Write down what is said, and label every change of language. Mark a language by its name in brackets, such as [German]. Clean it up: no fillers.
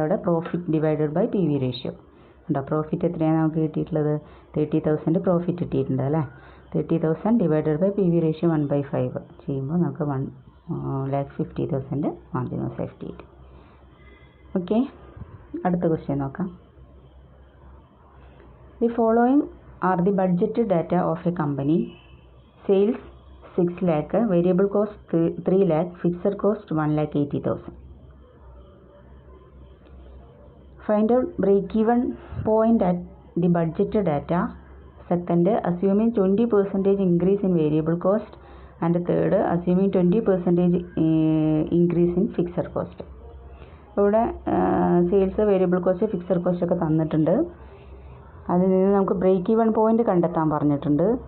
[Malayalam] അവിടെ profit divided by PV ratio ഉണ്ടോ. Profit എത്രയാണ് നമുക്ക് കിട്ടിയിട്ടുള്ളത് 30,000 പ്രോഫിറ്റ് കിട്ടിയിട്ടുണ്ട് അല്ലേ. 30,000 ഡിവൈഡഡ് ബൈ PV റേഷ്യോ 1/5 ചെയ്യുമ്പോൾ നമുക്ക് 1,50,000 മാർജിൻ ഓഫ് സേഫ്റ്റി കിട്ടി. ഓക്കെ, അടുത്ത ക്വസ്റ്റ്യൻ നോക്കാം. [English] The following are the budgeted data of a company. Sales 6 lakh, variable cost 3 lakh, fixed cost 1,80,000. Find out break-even point at the budgeted data. Second, assuming 20% increase in variable cost, and third, assuming 20% increase in fixed cost. [Malayalam] ഇവിടെ sales, variable cost, fixed cost ഒക്കെ തന്നിട്ടുണ്ട്. അതിൽ നിന്ന് നമുക്ക് break even point കണ്ടെത്താൻ പറഞ്ഞിട്ടുണ്ട്.